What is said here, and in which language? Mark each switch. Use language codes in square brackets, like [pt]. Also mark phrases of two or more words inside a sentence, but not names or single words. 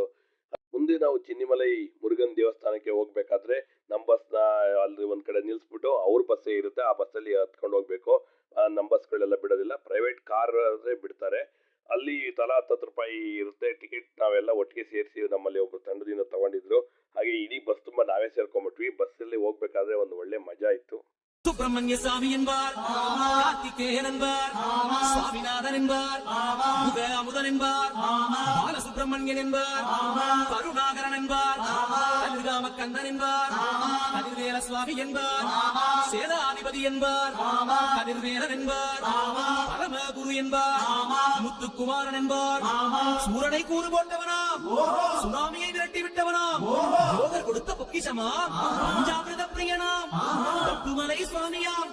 [kn] ಮುಂದೆ ನಾವು ಚಿನ್ನಿಮಲೈ ಮುರುಗನ್ ದೇವಸ್ಥಾನಕ್ಕೆ ಹೋಗ್ಬೇಕಾದ್ರೆ ನಮ್ಮ ಬಸ್ನ ಅಲ್ಲಿ ಒಂದು ಕಡೆ ನಿಲ್ಲಿಸ್ಬಿಟ್ಟು ಅವ್ರ ಬಸ್ಸೇ ಇರುತ್ತೆ, ಆ ಬಸ್ಸಲ್ಲಿ ಹತ್ಕೊಂಡು ಹೋಗ್ಬೇಕು. ನಮ್ಮ ಬಸ್ಗಳೆಲ್ಲ ಬಿಡೋದಿಲ್ಲ, ಪ್ರೈವೇಟ್ ಕಾರ್ ಆದರೆ ಬಿಡ್ತಾರೆ. ಅಲ್ಲಿ ತಲಾ 10 ರೂಪಾಯಿ ಇರುತ್ತೆ ಟಿಕೆಟ್. ನಾವೆಲ್ಲ ಒಟ್ಟಿಗೆ ಸೇರಿಸಿ ನಮ್ಮಲ್ಲಿ ಒಬ್ರು ತಂಡದಿಂದ ತಗೊಂಡಿದ್ರು. ಹಾಗೆ ಇಡೀ ಬಸ್ ತುಂಬ ನಾವೇ ಸೇರ್ಕೊಂಡ್ಬಿಟ್ವಿ. ಬಸ್ಸಲ್ಲಿ ಹೋಗ್ಬೇಕಾದ್ರೆ ಒಂದು ಒಳ್ಳೆ ಮಜಾ ಇತ್ತು. [ta] சுப்பிரமணிய சாமி என்பார், கார்த்திகேயன் என்பார், சுவாமிநாதன் என்பார், முக அமுதன் என்பார், பாலசுப்பிரமணியன் என்பார், கருணாகரன் என்பார், கதிர்காம கந்தன் என்பார், கதிர்வேல சுவாமி என்பார், சேதாதிபதி என்பார், கதிர்வேலன் என்பார், பரமகுரு என்பார், முத்துக்குமாரன் என்பார், சூரனை கூறு போட்டவனாம், சுனாமியை விரட்டி விட்டவனாம், யோகர் கொடுத்த பொக்கிஷமா, பஞ்சாமிரத பிரியனாம், தத்துமலை சுவாமியாம்.